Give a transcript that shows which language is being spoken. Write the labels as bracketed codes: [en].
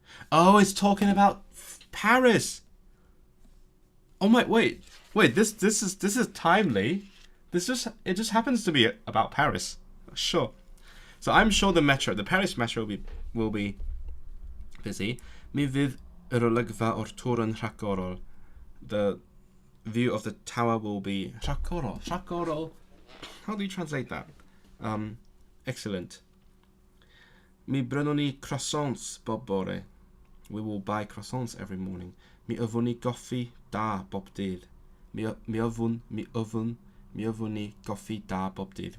[en] Oh, it's talking about Paris. Oh my, wait. This is timely. It just happens to be about Paris. Sure. So I'm sure the Paris metro will be busy. [cy] Mi fydd yr olygfa o'r tŵr yn rhagorol. [en] The view of the tower will be rhagorol. How do you translate that? Excellent. [cy] Mi brynwn ni croissants bob bore. [en] We will buy croissants every morning. [cy] Mi yfwn ni goffi da bob dydd. Mi yfwn ni goffi da bob dydd.